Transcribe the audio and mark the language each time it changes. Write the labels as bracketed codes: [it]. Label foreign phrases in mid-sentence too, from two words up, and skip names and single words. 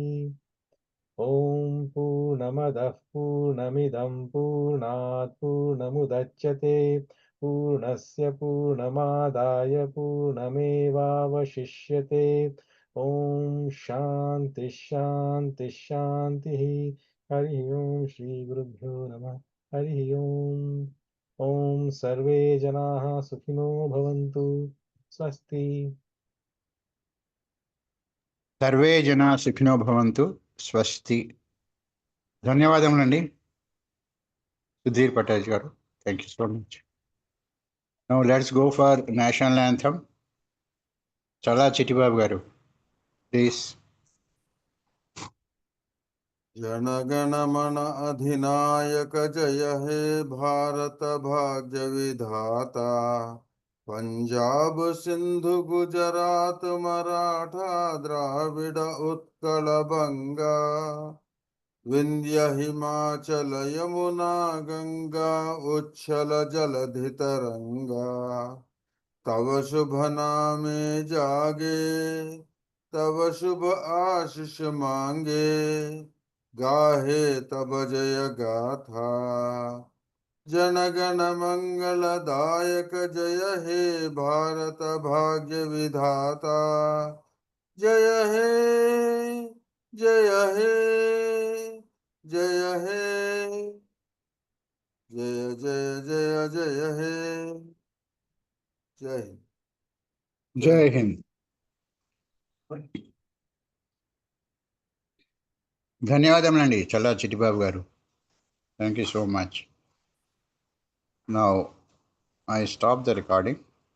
[sa] ॐ पूर्णमदः पूर्णमिदं पूर्णात् पूर्णमुदच्यते पूर्णस्य पूर्णमादाय पूर्णमेवावशिष्यते ॐ शान्ति शान्ति शान्तिः हरिः ओं श्रीगुरुभ्यो नमः हरिः ओम् ॐ सर्वे जनाः सुखिनो भवन्तु स्वस्ति సర్వే జనా సుఖినో భవంతు స్వస్తి [te] ధన్యవాదములండి సుధీర్ పటేల్ గారు [en] thank you so much now let's go for national anthem [te] చలా చిట్టిబాబు గారు ప్లీజ్ [bn] জনগণমন অধিনায়ক জয় হে ভারত ভাগ্য বিধাতা পঞ্জাব সিন্ধু গুজরাট মরাঠা দ্রাবিড় উৎকল বঙ্গ বিন্ধ্য হিমাচল যমুনা গঙ্গা উচ্ছল জলধি তরঙ্গ তব শুভ নামে জাগে তব শুভ আশিস মাগে গাহে তব জয় গাথা জন গণ মঙ্গলদায়ক জয় হে ভারত ভাগ্য বিধাতা জয় হে জয় হে জয় হে জয় জয় জয় জয় হে [hi] जय हिंद जय हिंद. [te] ధన్యవాదములండి చల్లా చిట్టిబాబు గారు. [en] thank you so much. now I stop the recording.